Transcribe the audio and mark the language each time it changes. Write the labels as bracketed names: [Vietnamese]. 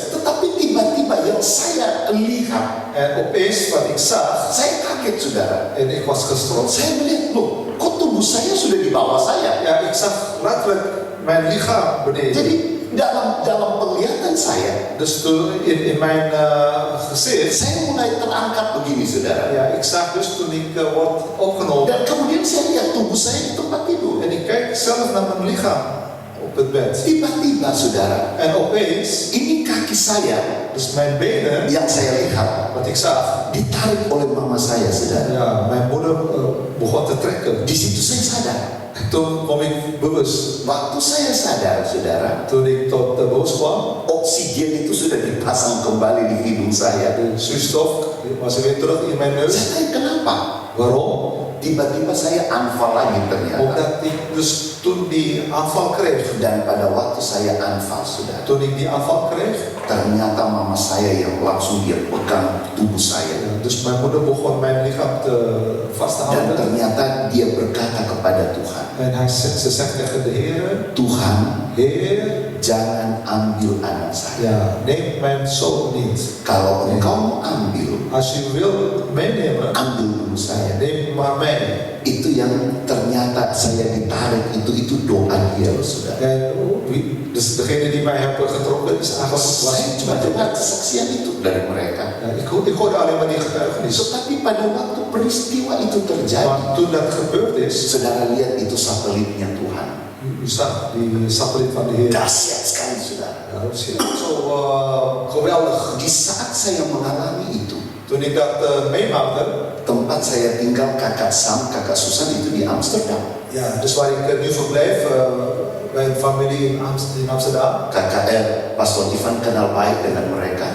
[Indonesian] Tetapi tiba-tiba yang saya lihat, [Dutch] En opeens wat ik zag, [Indonesian] saya kaget, saudara. [Dutch] en ik was gestroopt. [Indonesian] Saya melihat, loh, kok tubuh saya sudah di bawah saya? [Dutch] Ja, ik zag letterlijk mijn lichaam beneden. [Indonesian] Jadi dalam penglihatan saya, [Dutch] Dus toen in mijn gezicht, [Indonesian] saya mulai terangkat begini, saudara. [Dutch] ja, ik zag dus toen ik word opgenomen. [Indonesian] Dan kemudian saya lihat tubuh saya di tempat tidur. [Dutch] En ik kijk zelf naar mijn lichaam op het bed. [Indonesian] Tiba-tiba, saudara, [Dutch] En opeens, [Indonesian] ini kaki saya [Dutch] dus mijn benen, [Indonesian] yang saya lihat [Dutch] wat ik zag, [Indonesian] ditarik oleh mama saya, saudara. [Dutch] ja, mijn moeder begon te trekken. [Indonesian] Di situ saya sadar. [Dutch] Toen kwam ik bewust. [Indonesian] Waktu saya sadar, saudara, [Dutch] Toen ik tot de boos kwam, [Indonesian] oksigen itu sudah dipasang kembali di hidung saya. [Dutch] de zuurstof was weer terug in mijn neus. [Indonesian] Saya tanya kenapa? [Dutch] Waarom? [Indonesian] Tiba-tiba saya anfal lagi ternyata. [Dutch] Omdat ik dus toen die aanval kreeg. [Indonesian] Dan pada waktu saya anfal, saudara, [Dutch] Toen ik die aanval kreeg, [Indonesian] ternyata mama saya yang langsung dia pegang tubuh saya. [Dutch] ja, dus mijn moeder begon mijn lichaam vast te [Indonesian] Dan [Dutch] houden. [Indonesian] ternyata dia berkata kepada Tuhan, [Dutch] En ze zegt tegen de Heer, [Indonesian] Tuhan, [Dutch] Heer, [Indonesian] jangan ambil anak saya. [Dutch] ja, neem mijn zoon niet. [Indonesian] Kalau engkau mau ambil, [Dutch] Als je wil meenemen, [Indonesian] ambil dulu saya. [Dutch] neem maar mee. [Indonesian] Itu yang ternyata saya ditarik, itu doa dia, loh, saudara. [Dutch] En dus degene die mij hebben getrokken is eigenlijk [Indonesian] Saya cuma dengar kesaksian itu dari mereka. [Dutch] ja, ik hoorde alleen maar die getuigenis. [Indonesian] Tetapi pada waktu peristiwa itu terjadi, [Dutch] Maar toen dat gebeurd is, [Indonesian] saudara lihat itu satelitnya Tuhan. [Dutch] u zag die satelliet van de Heer. [Indonesian] Dahsyat sekali, saudara. [Dutch] Ja, dat is zo geweldig. [Indonesian] Di saat saya mengalami itu, [Dutch] Toen ik dat meemaakte, [Indonesian] tempat saya tinggal kakak Sam, kakak Susan itu di Amsterdam. [Dutch] ja, dus waar ik nu verblijf, bij een familie in Amsterdam, [Indonesian] Kakak Pastor Ivan kenal baik dengan mereka.